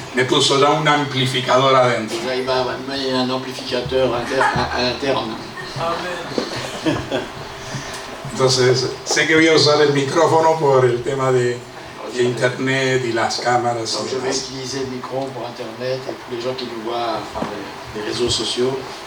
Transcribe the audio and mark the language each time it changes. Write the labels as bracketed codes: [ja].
[es] me puso ya un amplificador adentro. [fr] déjà, il m'a mis un amplificateur à l'interne. [es] Entonces, sé que voy a usar el micrófono por el tema de internet y las cámaras. [fr] Donc je vais utiliser le micro pour Internet et pour les gens qui nous voient par les réseaux sociaux.